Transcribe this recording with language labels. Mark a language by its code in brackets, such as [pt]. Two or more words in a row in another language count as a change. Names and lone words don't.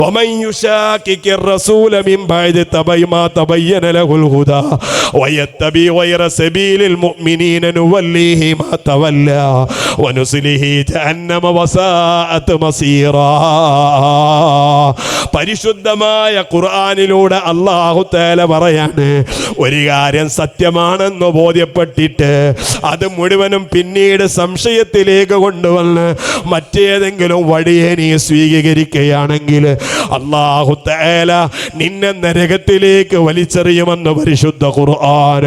[ar] ومن يشاكك الرسول من بعد ما تبين له الهدى ويتبع غير سبيل المؤمنين نوليه ما تولى ونصله جهنم وساءت مصيرا. [ml] പരിശുദ്ധമായ ഖുർആനിലൂടെ അല്ലാഹു തആല പറയാണ്, ഒരു കാര്യം സത്യമാണെന്ന് ബോധ്യപ്പെട്ടിട്ട് അത് മുഴുവനും പിന്നീട് സംശയത്തിലേക്ക് കൊണ്ടുവന്ന് മറ്റേതെങ്കിലും വഴിയെ നീ സ്വീകരിക്കുകയാണെങ്കിൽ അല്ലാഹു തആല നിന്നെ നരകത്തിലേക്ക് വലിച്ചെറിയുമെന്ന് പരിശുദ്ധ ഖുർആൻ.